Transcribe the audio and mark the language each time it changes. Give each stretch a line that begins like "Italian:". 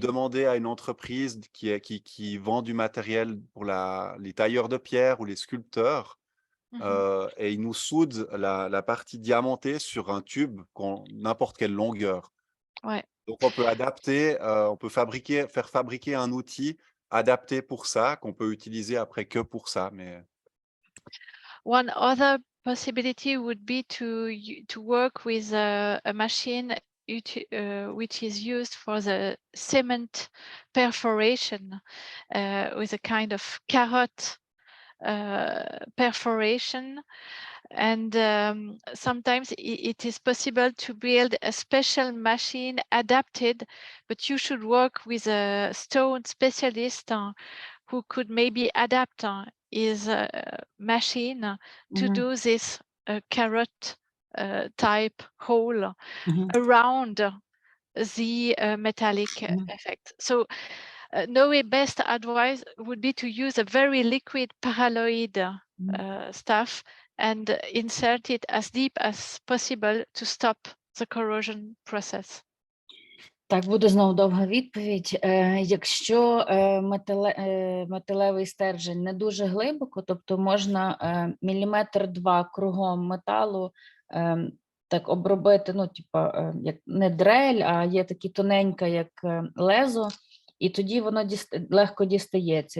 French: demander à une entreprise qui vend du matériel pour les tailleurs de pierre ou les sculpteurs, Mhm. et ils nous soudent la partie diamantée sur un tube, n'importe quelle longueur. Ouais. Donc on peut adapter, on peut faire fabriquer un outil adapté pour ça, qu'on peut utiliser après que pour ça. Mais
English: One other possibility would be to work with a machine which is used for the cement perforation with a kind of carrot perforation. And sometimes it is possible to build a special machine adapted, but you should work with a stone specialist who could maybe adapt his machine to do this carrot type hole around the metallic effect. So Noé best advice would be to use a very liquid paralloid stuff and insert it as deep as possible to stop the corrosion process.
Ukrainian: Так, буде знову довга відповідь. Якщо металевий стержень не дуже глибоко, тобто можна 1-2 міліметри кругом металу так обробити, ну, типа, як не дрель, а є такі тоненька, як лезо, і тоді воно легко дістається.